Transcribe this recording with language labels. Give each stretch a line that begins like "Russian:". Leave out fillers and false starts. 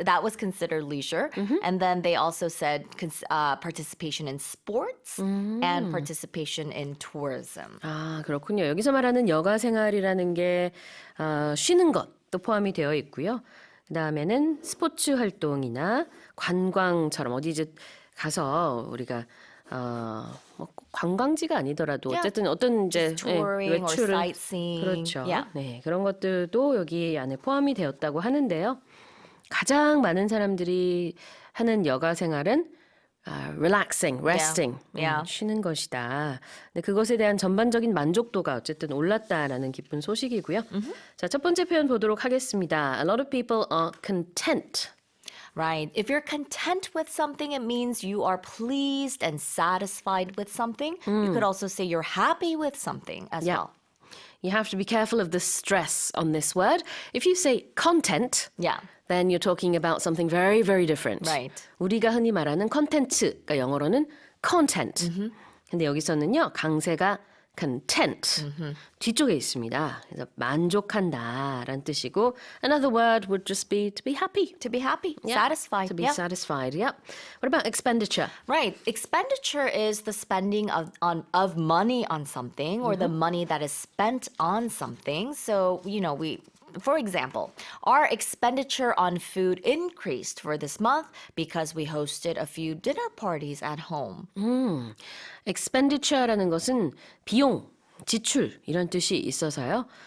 English: That was considered leisure. And then they also said participation in sports and participation in tourism.
Korean: 아, 그렇군요. 여기서 말하는 여가 생활이라는 게 쉬는 것도 포함이 되어 있고요. 그다음에는 스포츠 활동이나 관광처럼 어디 이제 가서 우리가 뭐 관광지가 아니더라도
English: Yeah.
Korean: 어쨌든 어떤 이제
English: touring or
Korean: 외출을
English: sightseeing.
Korean: 그렇죠.
English: Yeah.
Korean: 네, 그런 것들도 여기 안에 포함이 되었다고 하는데요. 가장 많은 사람들이 하는 여가 생활은
English: relaxing, resting, Yeah.
Korean: 쉬는 것이다. 근데 그것에 대한 전반적인 만족도가 어쨌든 올랐다라는 기쁜 소식이고요. 자, 첫 번째 표현 보도록 하겠습니다.
English: A lot of people are content. Right. If you're content with something, it means you are pleased and satisfied with something. You could also say you're happy with something as Yeah. well. You have to be careful of the stress on this word. If you say content, Yeah. then you're talking about something very, very different. Right.
Korean: 우리가 흔히 말하는 컨텐츠가 영어로는 content. 근데 여기서는요, 강세가 content. 뒤쪽에 있습니다. 그래서 만족한다라는 뜻이고,
English: another word would just be to be happy. To be happy, Yeah, satisfied. To be yeah. satisfied, yep. What about expenditure? Right. Expenditure is the spending of money on something or the money that is spent on something. So, for example, our expenditure on food increased for this month because we hosted a few dinner parties at home.
Korean: expenditure라는 것은 비용, 지출 이런 뜻이 있어서요.